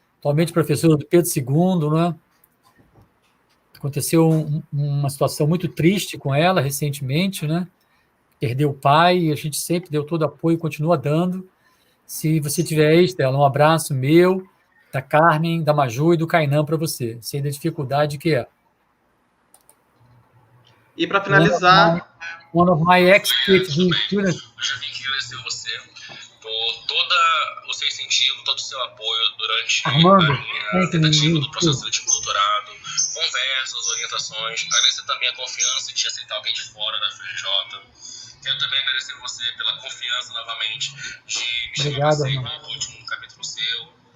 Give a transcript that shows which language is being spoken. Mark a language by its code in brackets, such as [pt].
[pt] Atualmente professora do Pedro II, né? Aconteceu uma situação muito triste com ela recentemente, né? Perdeu o pai e a gente sempre deu todo apoio e continua dando. Se você tiver aí, Stella, um abraço meu, da Carmen, da Maju e do Kainan para você. Sei da dificuldade que é. E para finalizar... [en] One of my ex-PhD students. [pt] Eu já vim aqui agradecer você por todo o seu incentivo, todo o seu apoio durante a minha tentativa do processo seletivo do doutorado, conversas, orientações. Agradecer também a confiança de aceitar alguém de fora da FRJ. Quero também agradecer a você pela confiança novamente de me chamar você igual o último capítulo seu.